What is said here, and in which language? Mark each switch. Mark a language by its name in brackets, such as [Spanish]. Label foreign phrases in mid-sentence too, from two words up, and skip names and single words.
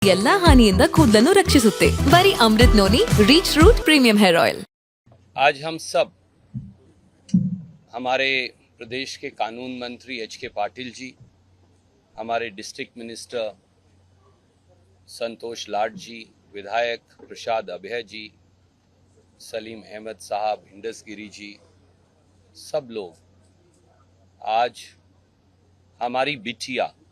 [Kannada] ಎಲ್ಲಾ ಹಾನಿಯಿಂದ ಕೂದಲನ್ನು ರಕ್ಷಿಸುತ್ತೆ. ಬರೀ ಅಮೃತ್ ನೋನಿ ರೀಚ್ ರೂಟ್ ಪ್ರೀಮಿಯಂ ಹೇರ್ ಆಯಿಲ್. [Hindi] आज हम सब हमारे प्रदेश के कानून मंत्री एच.के. पाटिल जी, हमारे [English] district minister [Hindi] संतोष लाड जी, विधायक प्रसाद अभय जी, सलीम अहमद साहब, हिंडसगिरी जी, सब लोग आज हमारी बिटिया